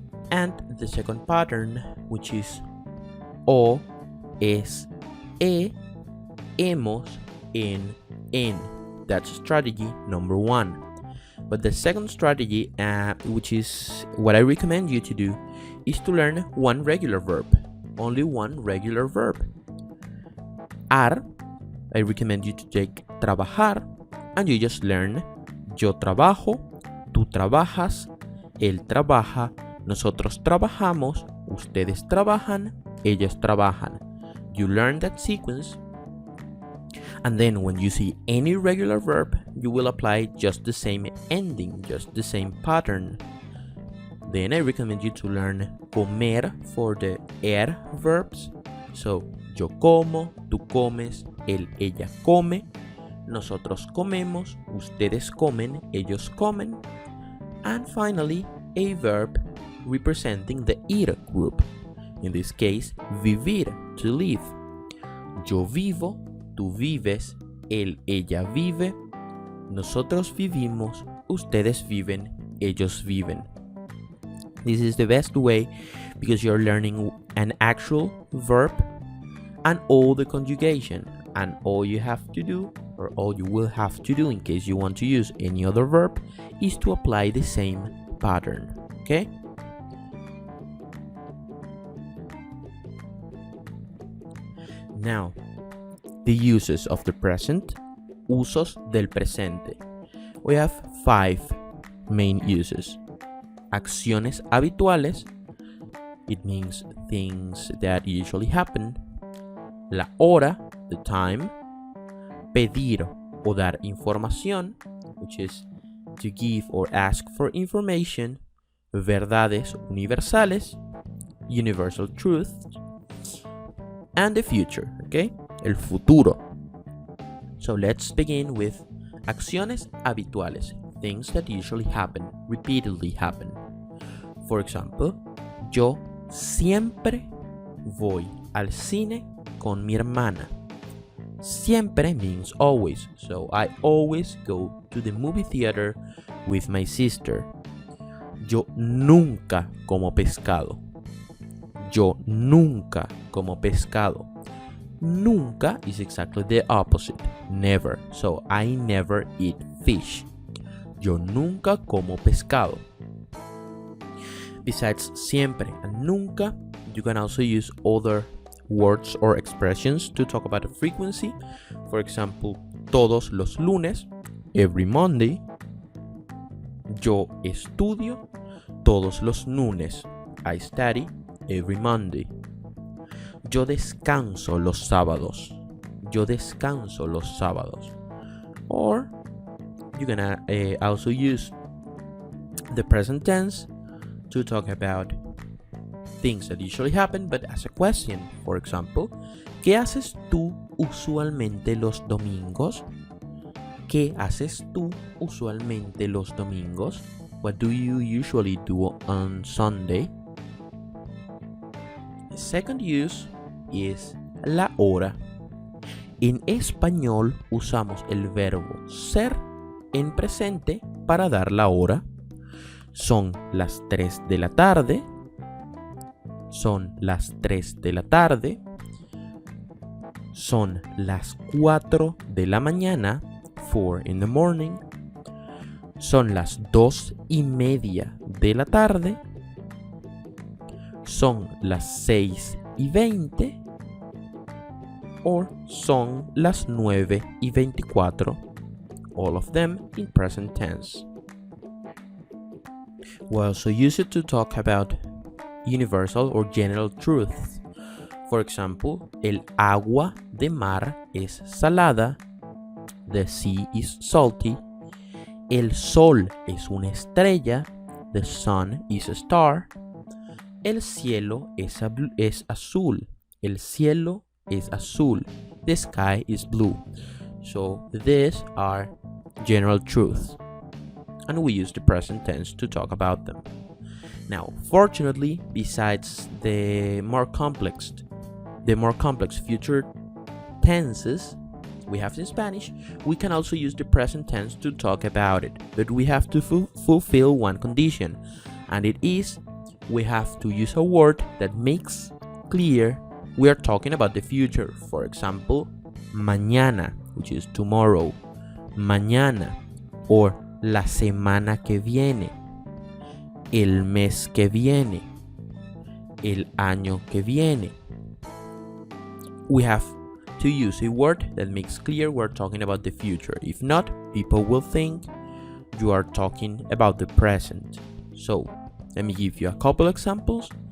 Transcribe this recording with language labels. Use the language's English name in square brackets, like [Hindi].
[English] And the second pattern, which is o, es, hemos, en. That's strategy number 1. But the second strategy, which is what I recommend you to do, is to learn one regular verb. Only one regular verb. [Spanish] Ar, [English] I recommend you to take [Spanish] trabajar, [English] and you just learn [Spanish] yo trabajo, tú trabajas, él trabaja, nosotros trabajamos, ustedes trabajan, ellos trabajan. [English] You learn that sequence, and then when you see any regular verb, you will apply just the same ending, just the same pattern. Then I recommend you to learn comer for the verbs. [Spanish] So, yo como, tú comes, él, ella come, nosotros comemos, ustedes comen, ellos comen. [English] And finally, a verb representing the ir group. In this case, vivir, to live. [Spanish] Yo vivo, tú vives, él, ella vive, nosotros vivimos, ustedes viven, ellos viven. [English] This is the best way because you're learning an actual verb and all the conjugation, and all you have to do, or all you will have to do in case you want to use any other verb, is to apply the same pattern. Okay? Now, the uses of the present, [Spanish] usos del presente. [English] We have 5 main uses. [Spanish] Acciones habituales, [English] it means things that usually happen. [Spanish] La hora, [English] the time. [Spanish] Pedir o dar información, [English] which is to give or ask for information. [Spanish] Verdades universales, [English] universal truth. And the future, okay? [Spanish] El futuro. [English] So let's begin with [Spanish] acciones habituales, [English] things that usually happen, repeatedly happen. For example, [Spanish] yo siempre voy al cine con mi hermana. [English] Siempre means always, so I always go to the movie theater with my sister. [Spanish] Yo nunca como pescado. Yo nunca como pescado. [English] Nunca is exactly the opposite, never, so I never eat fish. [Spanish] Yo nunca como pescado. [English] Besides siempre and nunca, you can also use other words or expressions to talk about a frequency. For example, [Spanish] todos los lunes, [English] every Monday. [Spanish] Yo estudio todos los lunes. [English] I study every Monday. [Spanish] Yo descanso los sábados. Yo descanso los sábados. [English] Or you can also use the present tense to talk about things that usually happen, but as a question. For example, [Spanish] ¿qué haces tú usualmente los domingos? ¿Qué haces tú usualmente los domingos? [English] What do you usually do on Sunday? The second use is la hora. [Spanish] En español usamos el verbo ser en presente para dar la hora. Son las 3 de la tarde. Son las 3 de la tarde. Son las 4 de la mañana. [English] 4 in the morning. [Spanish] Son las 2:30 de la tarde. Son las 6:20. Or son las 9:24. [English] All of them in present tense. We also use it to talk about universal or general truths. For example, [Spanish] el agua de mar es salada. [English] The sea is salty. [Spanish] El sol es una estrella. [English] The sun is a star. [Spanish] El cielo es azul. El cielo es azul. [English] The sky is blue. So these are general truths, and we use the present tense to talk about them. Now, fortunately, besides the more complex future tenses we have in Spanish, we can also use the present tense to talk about it. But we have to fulfill one condition, and it is we have to use a word that makes clear we are talking about the future. For example, mañana, which is tomorrow, mañana, or [Spanish] la semana que viene, [English] el mes que viene, el año que viene. We have to use a word that makes clear we're talking about the future. If not, people will think you are talking about the present. So, let me give you a couple examples.